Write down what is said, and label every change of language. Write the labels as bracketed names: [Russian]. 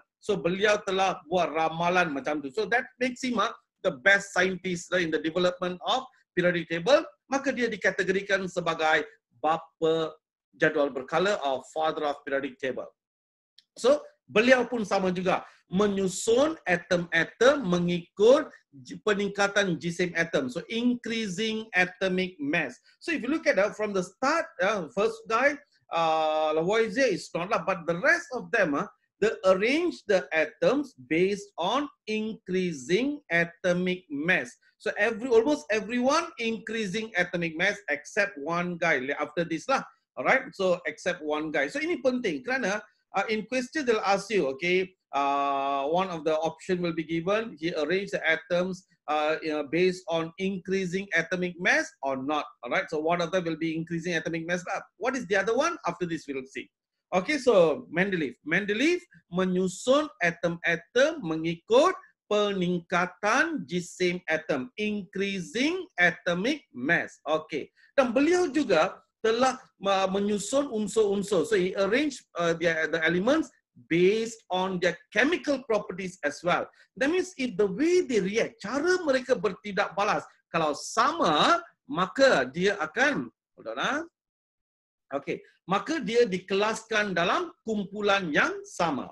[Malay] So beliau telah buat ramalan macam tu. [English] So that makes him the best scientist in the development of periodic table. [Malay] Maka dia dikategorikan sebagai bapa jadual berkala [English] or father of periodic table. [Malay] So beliau pun sama juga menyusun atom-atom mengikut peningkatan jisim atom. [English] So increasing atomic mass. So if you look at from the start, first guy Lavoisier is not, but the rest of them they arrange the atoms based on increasing atomic mass. So almost everyone increasing atomic mass except one guy after this lah. Alright, so except one guy. So [Malay] ini penting kerana [English] in question they'll ask you, okay, one of the option will be given. He arranged the atoms based on increasing atomic mass or not. Alright, so one of them will be increasing atomic mass. What is the other one? After this we'll see. Okay, so Mendeleev [Malay] menyusun atom-atom mengikut peningkatan jisim atom, [English] increasing atomic mass. [Malay] Okay, dan beliau juga telah menyusun unsur-unsur. [English] So he arranged the elements based on their chemical properties as well. That means if the way they react, [Malay] cara mereka bertindak balas, kalau sama, maka dia akan, okay, maka dia dikelaskan dalam kumpulan yang sama.